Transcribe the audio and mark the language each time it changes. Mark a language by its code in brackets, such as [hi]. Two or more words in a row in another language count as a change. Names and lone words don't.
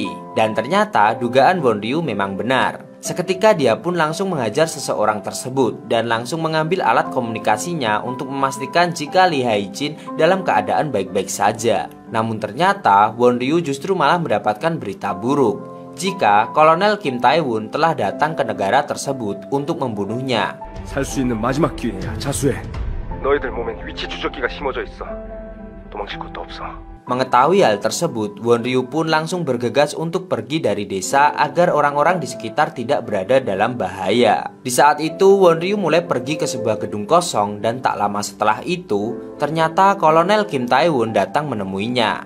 [id] Dan ternyata dugaan Won Ryu memang benar. Seketika dia pun langsung menghajar seseorang tersebut dan langsung mengambil alat komunikasinya untuk memastikan jika Lee Hae-jin dalam keadaan baik-baik saja. Namun ternyata Won Ryu justru malah mendapatkan berita buruk jika Kolonel Kim Tae-won telah datang ke negara tersebut untuk membunuhnya. [ko] 살 수 있는 마지막 기회야. 자수해. 너희들 몸엔 위치 추적기가 심어져 있어. 도망칠 것도 없어. [id] Mengetahui hal tersebut, Won Ryu pun langsung bergegas untuk pergi dari desa agar orang-orang di sekitar tidak berada dalam bahaya. Di saat itu, Won Ryu mulai pergi ke sebuah gedung kosong dan tak lama setelah itu, ternyata Kolonel Kim Tae-won datang menemuinya.